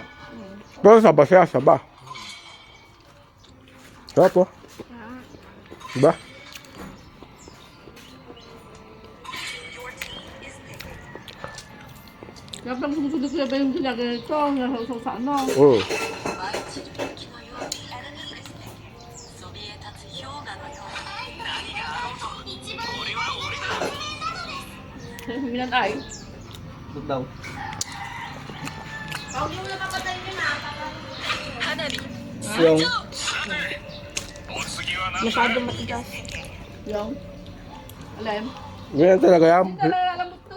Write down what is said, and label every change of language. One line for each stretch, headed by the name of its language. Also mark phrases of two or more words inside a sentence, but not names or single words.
Filipino: Pero saba siya, saba. Sarap po. Diba? Kaya pang sumusunod sila ba yung ginaganito? Nasa sa ano? Mm.
Japanese: 地の木のようにそびえ立つ氷河のように何があろうと俺は俺だ Minan ay.
Filipino: Ito daw. Yung Masyado matigas. Yung? Alam? Ganyan talaga yan. Nalalambot to.